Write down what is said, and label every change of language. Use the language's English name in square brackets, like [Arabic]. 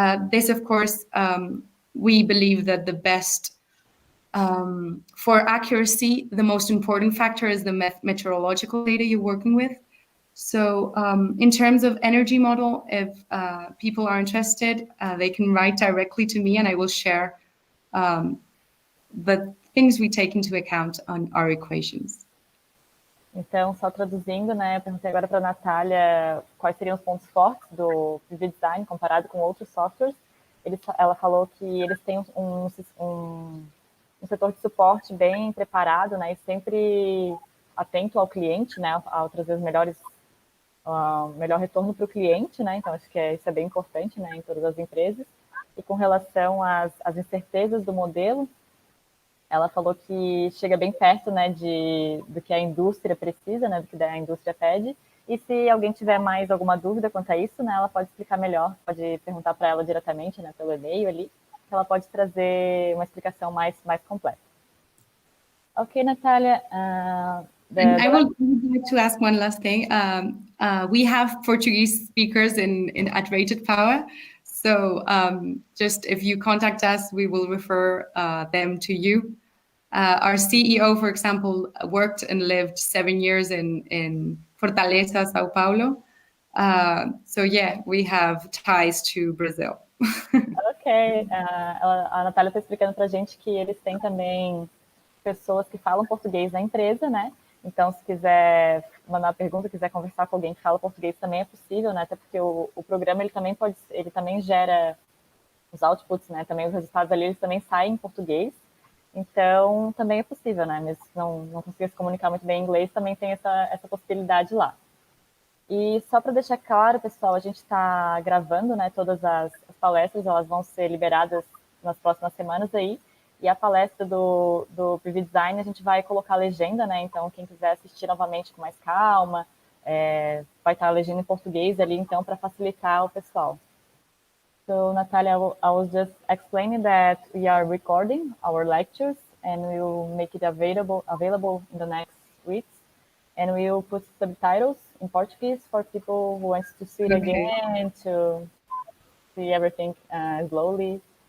[English] This, of course, we believe that the best for accuracy, the most important factor is the meteorological data you're working with. So in terms of energy model, if people are interested, they can write directly to me and I will share the things we take into account on our equations. [Portuguese] Então, só traduzindo, né, eu perguntei agora para a Natália quais seriam os pontos fortes do PV Design comparado com outros softwares. Ela falou que eles têm um setor de suporte bem preparado, né, e sempre atento ao cliente, né, a trazer os melhor retorno para o cliente, né, então acho que isso é bem importante, né, em todas as empresas. E com relação às incertezas do modelo, ela falou que chega bem perto, né, do que a indústria precisa, né, do que a indústria pede. E se alguém tiver mais alguma dúvida quanto a isso, né, ela pode explicar melhor, pode perguntar para ela diretamente, né, pelo e-mail ali, que ela pode trazer uma explicação mais completa. [English] Ok, Natalia. And I would like to ask one last thing. We have Portuguese speakers at Rated Power. So just if you contact us, we will refer them to you. Our CEO, for example, worked and lived 7 years in Fortaleza, Sao Paulo. So yeah, we have ties to Brazil. Ok. [Portuguese] A Natália está explicando para a gente que eles têm também pessoas que falam português na empresa, né? Então, se quiser mandar uma pergunta, quiser conversar com alguém que fala português, também é possível, né? Até porque o programa ele também gera os outputs, né? Também os resultados ali eles também saem em português. Então, também é possível, né? Mesmo se não conseguir se comunicar muito bem em inglês, também tem essa possibilidade lá. E só para deixar claro, pessoal, a gente está gravando, né? Todas as palestras, elas vão ser liberadas nas próximas semanas aí. E a palestra do PVDesign, a gente vai colocar a legenda, né? Então, quem quiser assistir novamente com mais calma, vai estar a legenda em português ali, então, para facilitar o pessoal. [English] So, Natalia, I was just explaining that we are recording our lectures and we will make it available in the next weeks. And we will put subtitles in Portuguese for people who want to see it again, to see everything slowly.